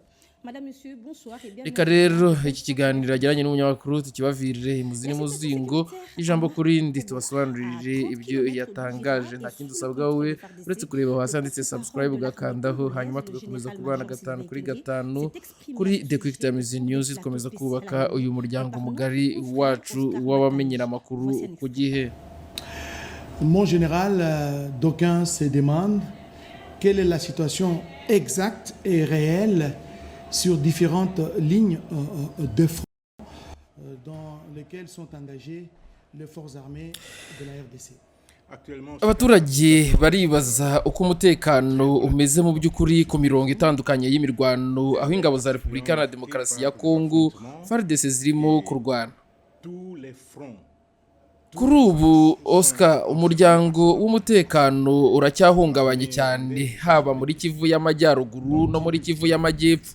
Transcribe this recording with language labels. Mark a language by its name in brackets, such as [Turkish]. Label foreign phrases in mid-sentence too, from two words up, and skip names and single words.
[Kinyarwanda] Reka rero iki kiganiro ajyanye n'umunyamakuru tukibavirire imuzini muzingo ijambo kurindi tubasobanurire ibyo yatangaje. Nta kindi usabwa wowe uretse kureba hasi handitse subscribe ugakandaho, hanyuma tugakomeza kubana 5 kuri 5 kuri The Quick Times News, dukomeza kubaka uyu muryango mugari wacu w'abamenyera amakuru ku gihe. [French] Mon général, d'aucuns se demandent quelle est la situation exacte et réelle sur différentes lignes de front dans lesquelles sont engagées les forces armées de la RDC. [Kinyarwanda] Abaturage baribaza uko umutekano umeze mu by'ukuri ku mirongo itandukanye y'imirwano aho ingabo za Repubulika Iharanira Demokarasi ya Kongo FARDC zirimo kurwana. Kuri ubu Oscar, umuryango w'umutekano uracyahungabanye cyane haba muri Kivu y'Amajyaruguru no muri Kivu y'Amajyepfo.